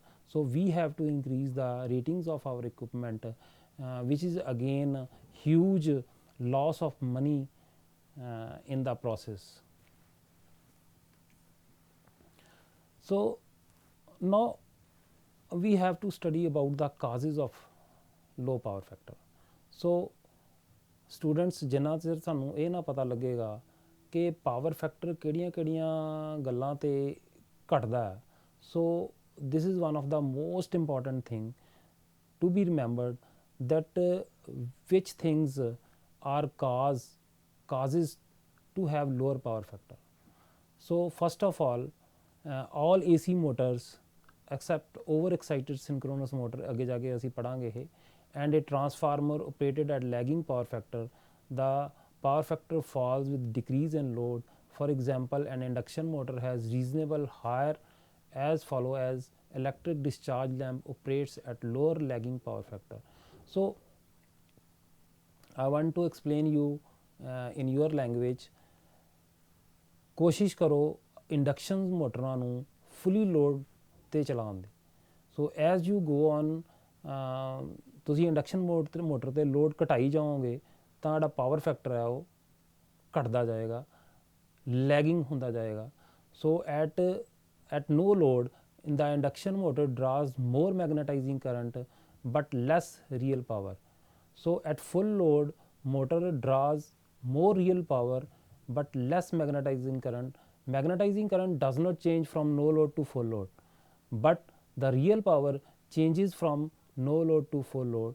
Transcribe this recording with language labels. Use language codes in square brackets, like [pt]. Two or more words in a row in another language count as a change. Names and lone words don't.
[en] So we have to increase the ratings of our equipment, which is again huge loss of money in the process. So now we have to study about the causes of low power factor. So students, [pa] ਜਿੰਨਾ ਚਿਰ ਸਾਨੂੰ ਇਹ ਨਾ ਪਤਾ ਲੱਗੇਗਾ ਕਿ ਪਾਵਰ ਫੈਕਟਰ ਕਿਹੜੀਆਂ ਗੱਲਾਂ ਤੇ ਘਟਦਾ ਹੈ, [en] so this is one of the most important thing to be remembered, that which things are causes to have lower power factor. So first of all AC motors except overexcited synchronous motor, [pa] ਅੱਗੇ ਜਾ ਕੇ ਅਸੀਂ ਪੜਾਂਗੇ ਇਹ, [en] and a transformer operated at lagging power factor, the power factor falls with decrease in load. For example, an induction motor has reasonable higher as follow as electric discharge lamp operates at lower lagging power factor. So I want to explain you in your language. [pa] ਕੋਸ਼ਿਸ਼ ਕਰੋ ਇੰਡਕਸ਼ਨ ਮੋਟਰਾਂ ਨੂੰ [en] fully load [pa] ਤੇ ਚਲਾਉਣ ਦੀ. [en] so as you go on [pa] ਤੁਸੀਂ [en] induction motor [pa] ਤੇ ਲੋਡ ਘਟਾਈ ਜਾਓਗੇ ਤਾਂ ਜਿਹੜਾ [en] power factor [pa] ਹੈ ਉਹ ਘਟਦਾ ਜਾਏਗਾ, ਲੈਗਿੰਗ ਹੁੰਦਾ ਜਾਏਗਾ. [en] ਸੋ at no load in the induction motor draws more magnetizing current but less real power. So at full load motor draws more real power but less magnetizing current. Magnetizing current does not change from no load to full load, but the real power changes from no load to full load.